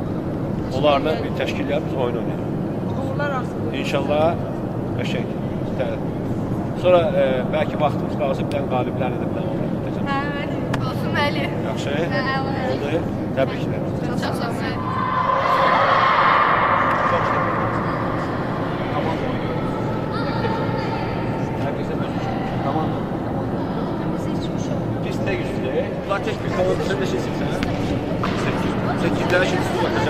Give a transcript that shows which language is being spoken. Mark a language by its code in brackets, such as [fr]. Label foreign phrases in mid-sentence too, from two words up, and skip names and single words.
[az] Onlarla bir təşkil edib biz oyun oynayırıq. Uğurlar arzu. İnşallah qəşəng. Sonra bəlkə vaxtımız qalsa bir dənə qaliblərini də bilən olur. Hə, olsun Əli. Yaxşı. Oldu. Təbriklər. Çox sağ ol. [tr] Tek bir kanalda sen de şeysin sen. 8'ler şimdi su bakacağım.